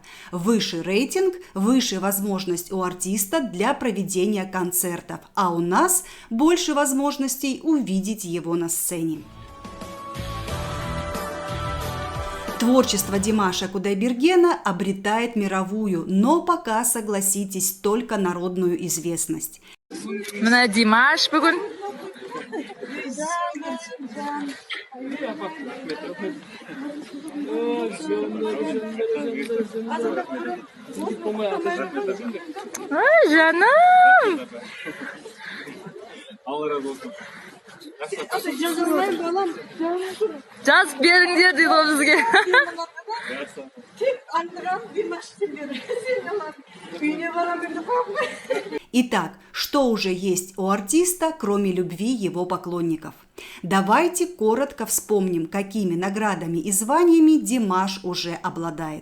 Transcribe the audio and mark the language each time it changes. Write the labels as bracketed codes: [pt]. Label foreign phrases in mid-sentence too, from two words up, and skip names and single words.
[ru] Выше рейтинг, выше возможность у артиста для проведения концертов, а у нас больше возможностей увидеть его на сцене. Творчество Димаша Кудайбергена обретает мировую, но пока, согласитесь, только народную известность. [kk] Димаш бүгін. Ой, жаным! Жазып беріңдер дейді ол бізге. [ru] Итак, что уже есть у артиста, кроме любви его поклонников? Давайте коротко вспомним, какими наградами и званиями Димаш уже обладает.